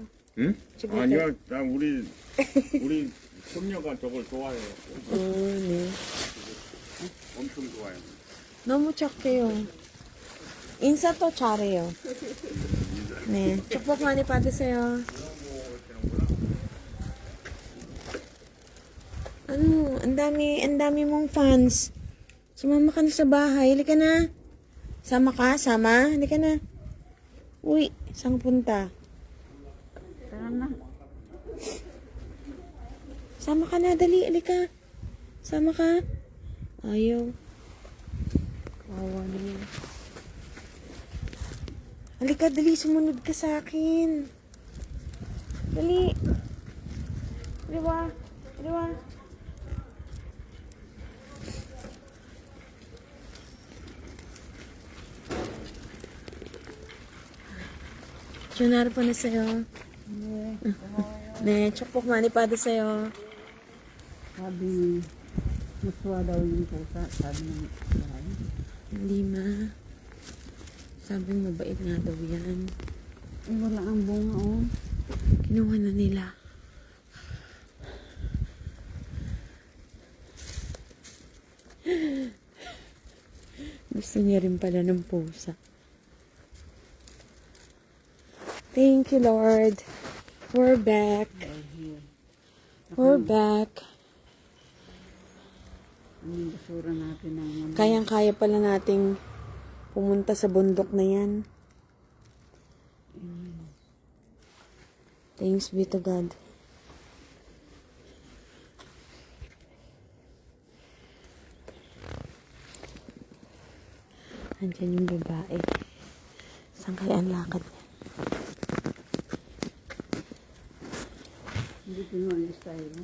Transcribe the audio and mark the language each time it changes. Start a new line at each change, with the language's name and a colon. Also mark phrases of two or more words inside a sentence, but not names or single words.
Korean: 응? 집에 아니요, 나 우리 손녀가 저걸 좋아해요. 네. 엄청 좋아해요. 너무 착해요. 인사도 잘해요. 네. 축복 많이 받으세요.
Filipino: Ano, ang dami mong fans. Sumama ka na sa bahay. Halika na. Sama ka? Sama? Halika na. Uy, saan punta? Tara na. Sama ka na, dali. Halika. Sama ka. Ayaw. Kawawa naman. Halika, dali. Sumunod ka sa akin. Dali. Di ba? Di ba?
Korean: 전화를 보냈어요. 네, 축복 많이 받으세요.
Filipino: Sabi, maswa daw yung pusa. Sabi ng bahay. Lima. Sabi mabait nga daw yan. Wala ang bunga, oh. Kinuha na nila. Gusto niya rin pala ng pusa.
English: Thank you, Lord. We're back. We're back.
Filipino: Ang basura natin ng Kayang-kaya pala nating pumunta sa bundok na yan.
English: Thanks be to God.
Filipino: Andyan yung babae. Saan kaya ang lakad niya? Hindi pinualis tayo, no?